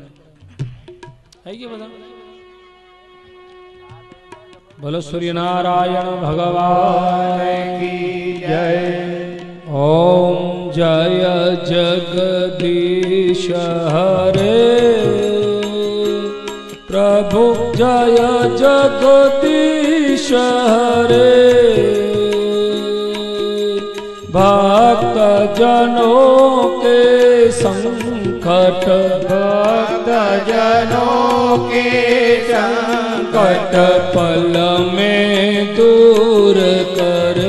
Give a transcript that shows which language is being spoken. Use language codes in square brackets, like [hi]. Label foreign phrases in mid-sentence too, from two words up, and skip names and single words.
[gu] આવી ગયા બધા? બોલો સૂર્યનારાયણ ભગવાન કી જય. [hi] ओम जय जगदीश हरे प्रभु जय जगदीश हरे भक्त जनों के संकट, भक्त जनों के संकट पल में दूर करे.